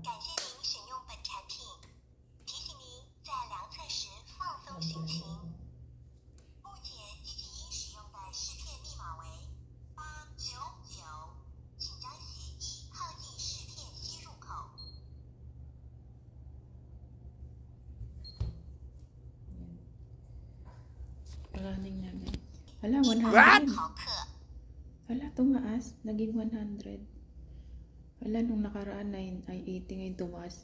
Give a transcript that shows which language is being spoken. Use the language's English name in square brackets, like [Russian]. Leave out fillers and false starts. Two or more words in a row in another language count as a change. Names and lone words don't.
[Chinese] 感谢您使用本产品，提醒您在量测时放松心情。目前积极应使用的试片密码为899，请将血液靠近试片吸入口。 [Filipino] Running na guys. Hala, 100. Hala, tumaas. Naging 100. Hala, nung nakaraan ay 80 ngayon tumaas.